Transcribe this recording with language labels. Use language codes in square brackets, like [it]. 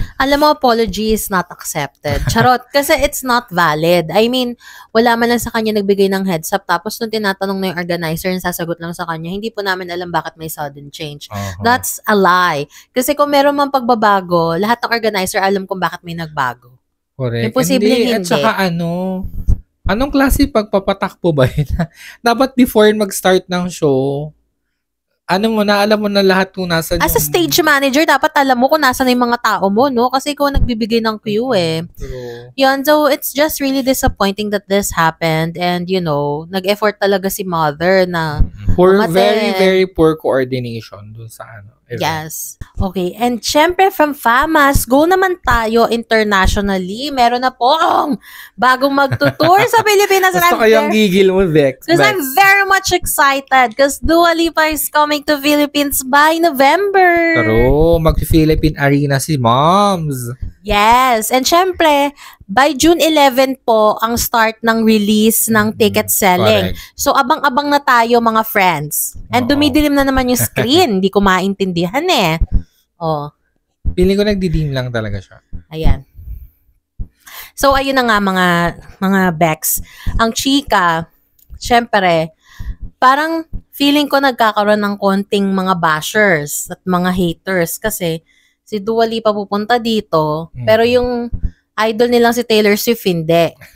[tl] Alam mo, [en] apology is not accepted. Charot. [tl] Kasi [en] it's not valid. I mean, [tl] wala man lang sa kanya nagbigay ng heads up. Tapos nung tinatanong na yung organizer, sasagot lang sa kanya, hindi po namin alam bakit may [en] sudden change. That's a lie. [tl] Kasi kung meron man pagbabago, lahat ng organizer alam kung bakit may nagbago. [en] Correct. [tl] Imposibleng hindi. At saka anong klase pagpapatakbo ba yun? Dapat [en] before mag-start ng show, [tl] alam mo na lahat kung nasa [en] as a stage manager, [tl] dapat alam mo kung nasa na yung mga tao mo, no? Kasi ikaw nagbibigay ng cue [en] True. Yun, so it's just really disappointing that this happened and [tl] nag-effort talaga si mother na [en] very, very poor coordination [tl] dun sa [en] event. Yes. Okay. And syempre from FAMAS, [tl] go naman tayo [en] internationally. [tl] Meron na pong bagong magtutour sa Pilipinas. Gusto ko yung gigil mo, Vex. [en] Because I'm very much excited because Dua Lipa is coming to Philippines by November. [tl] Pero mag-Philippine Arena si Moms. [en] Yes. And [tl] syempre, [en] by June 11 [tl] po ang [en] start [tl] ng [en] release ng ticket selling. Correct. [tl] So, abang-abang na tayo mga friends. And dumidilim na naman yung [en] screen. [tl] Hindi ko maintindihan Feeling ko nagdidim lang talaga siya. Ayan. So, ayun na nga mga Bex. Ang chika, syempre, parang feeling ko nagkakaroon ng konting mga [en] bashers [tl] at mga [en] haters [tl] kasi si Dua Lipa pupunta dito, pero yung idol nilang si Taylor Swift hindi.